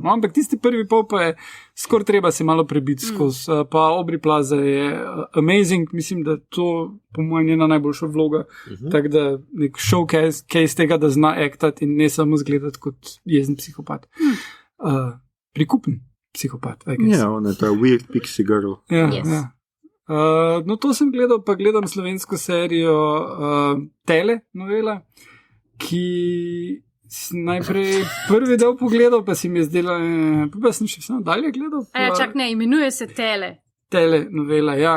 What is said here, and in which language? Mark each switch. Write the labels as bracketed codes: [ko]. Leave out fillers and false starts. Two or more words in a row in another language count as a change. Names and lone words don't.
[sl] No, ampak tisti prvi pol pa je skoraj treba se malo prebiti skozi, pa Aubrey Plaza je amazing, mislim, da to po mojem njena najboljša vloga, tako da nek showcase tega, da zna aktati in ne samo zgledati kot jezen psihopat. Prikupen psihopat, [en] I guess. [sl] Ja, on je ta [en] weird pixie girl. [sl] Ja, yes. Ja. No, to sem gledal, pa gledam slovensko serijo Tele novela, ki sem najprej prvi del pogledal, pa si mi je zdela, pa sem še samo dalje gledal. Čak ne, imenuje se Tele. Tele novela, ja.